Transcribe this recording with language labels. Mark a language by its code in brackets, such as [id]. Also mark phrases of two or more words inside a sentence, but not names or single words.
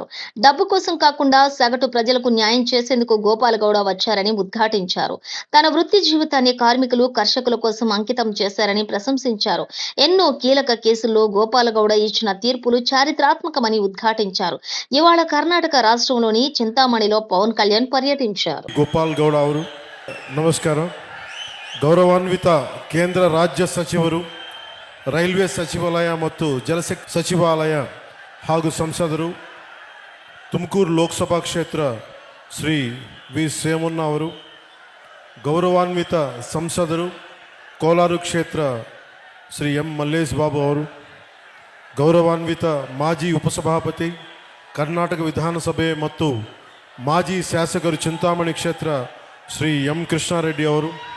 [te] డబ్బు కోసం కాకుండా సగటు ప్రజలకు న్యాయం చేసేందుకు గోపాలగౌడ వచ్చారని ఉద్ఘాటించారు. తన వృత్తి జీవితాన్ని కార్మికులు, కర్షకుల కోసం అంకితం చేశారని ప్రశంసించారు. ఎన్నో కీలక కేసుల్లో గోపాలగౌడ ఇచ్చిన తీర్పులు చారిత్రాత్మకమని ఉద్ఘాటించారు. ఇవాళ కర్ణాటక రాష్ట్రంలోని చింతామణిలో పవన్ కళ్యాణ్ పర్యటించారు. [kn] ಗೋಪಾಲಗೌಡ ಅವರು ನಮಸ್ಕಾರ. ಗೌರವಾನ್ವಿತ ಕೇಂದ್ರ ರಾಜ್ಯ ಸಚಿವರು, ರೈಲ್ವೆ ಸಚಿವಾಲಯ ಮತ್ತು ಜಲಶಕ್ತಿ ಸಚಿವಾಲಯ ಹಾಗೂ ಸಂಸದರು, ತುಮಕೂರು ಲೋಕಸಭಾ ಕ್ಷೇತ್ರ ಶ್ರೀ ವಿ ಸೋಮಣ್ಣ ಅವರು, ಗೌರವಾನ್ವಿತ ಸಂಸದರು, ಕೋಲಾರ ಕ್ಷೇತ್ರ ಶ್ರೀ ಎಂ ಮಲ್ಲೇಶ್ ಬಾಬು ಅವರು, ಗೌರವಾನ್ವಿತ ಮಾಜಿ ಉಪಸಭಾಪತಿ ಕರ್ನಾಟಕ ವಿಧಾನಸಭೆ ಮತ್ತು ಮಾಜಿ ಶಾಸಕರು చింతామణి ಕ್ಷೇತ್ರ ಶ್ರೀ ಎಂ ಕೃಷ್ಣಾರೆಡ್ಡಿ ಅವರು,